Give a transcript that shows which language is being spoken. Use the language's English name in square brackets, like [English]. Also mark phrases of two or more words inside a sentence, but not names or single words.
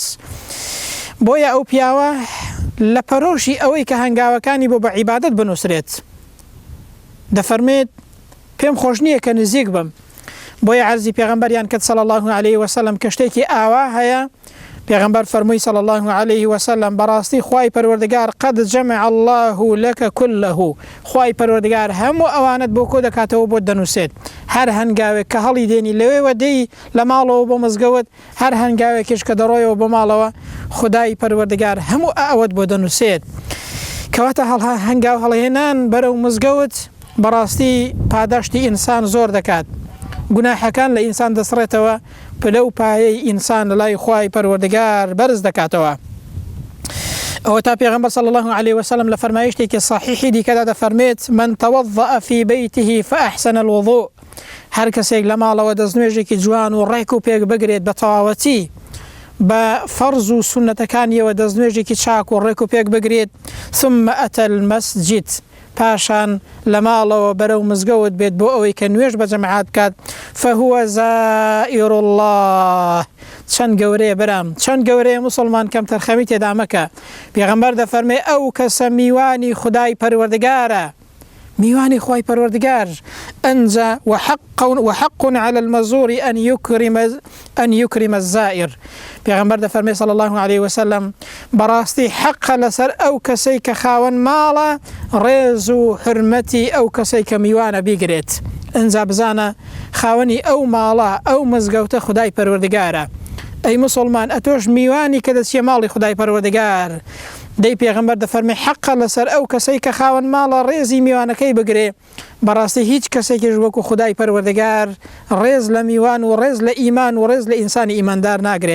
[Central Kurdish] بۆیە ئەو پیاوە لە پەرۆشی ئەوەی کە هەنگاوەکانی بۆ بە عیبادەت بنووسرێت دەفەرمێت پێم خۆش نییە کە نزیک بم. بۆیە عەرزی پێغەمبەریان کرد [Arabic] صلی الله عليه وسلم [Central Kurdish] کە شتێکی ئاوا هەیە، پێغەمبەر فەرمووی [Arabic] صلی الله عليه وسلم [Central Kurdish] بەڕاستی خوای پەروەردگار [Arabic] قد جمع الله لك كله، [Central Kurdish] خوای پەروەردگار هەموو ئەوانت بۆ کۆ دەکاتەوە بۆ دەنووسێت. هەر هەنگاوێک کە هەڵی دێنی لەوێوە دەی لە ماڵەوە بۆ مزگەوت، هەر هەنگاوێکیش کە دەڕۆیەوە بۆ ماڵەوە خدای پەروەردگار هەموو ئەوەت بۆ دەنووسێت. کەواتە هەنگاو هەڵهێنان بەرەو مزگەوت بەڕاستی پاداشتی ئینسان زۆر دەکات، گوناحەکان لە ئینسان دەسڕێتەوە، پلە و پایەی ئینسان لە لای خوای پەروەردگار بەرز دەکاتەوە. ئەوە تا پێغەمبەر [Arabic] صلی الله عليه وسلم [Central Kurdish] لە فەرمایشتێکی صحیحی دیکەدا دەفەرمێت [Arabic] من توضأ في بيته فأحسن الوضوء، [Central Kurdish] هەر کەسێک لە ماڵەوە دەستنوێژێکی جوان و ڕێک و پێک بگرێت بە تەواوەتی بە فەرز و سونەتەکانیەوە دەستنوێژێکی چاک و ڕێک و پێک بگرێت، [Arabic] ثم أتى المسجد، [Central Kurdish] پاشان لە ماڵەوە بەرەو مزگەوت بێت بۆ ئەوەی کە نوێژ بە جەماعات بکات، [Arabic] فهو زائر الله. [Central Kurdish] چەند گەورەیە بەرام، چەند گەورەیە مسلمان کەم تەرخەمی تێدا مەکە. پێغەمبەر دەفەرمێ ئەو کەسە میوانی خدای پەروەردگارە، میوانی خوای پەروەردگار، ئەنجا [Arabic] وحق على المزور أن يكرم الزائر. [Central Kurdish] پێغەمبەر دەفەرمێ [Arabic] صلی الله عليه وسلم [Central Kurdish] بەڕاستی حەقە لەسەر ئەو کەسەی کە خاوەن ماڵە ڕێز و حرمەتی ئەو کەسەی کە میوانە بیگرێت. ئەنجا بزانە خاوەنی ئەو ماڵە ئەو مزگەوتە خدای پەروەردگارە. ئەی مسلمان ئەتۆش میوانی کە دەچیە ماڵی خدای پەروەردگار دەی پێغەمبەر دەفەرمێ حەقە لەسەر ئەو کەسەی کە خاوەن ماڵە ڕێزی میوانەکەی بگرێ بەڕاستی هیچ کەسێکیش وەکو خودای پەروەردگار ڕێز لە میوان و ڕێز لە ئیمان و ڕێز لە ئینسانی ئیماندار ناگرێت.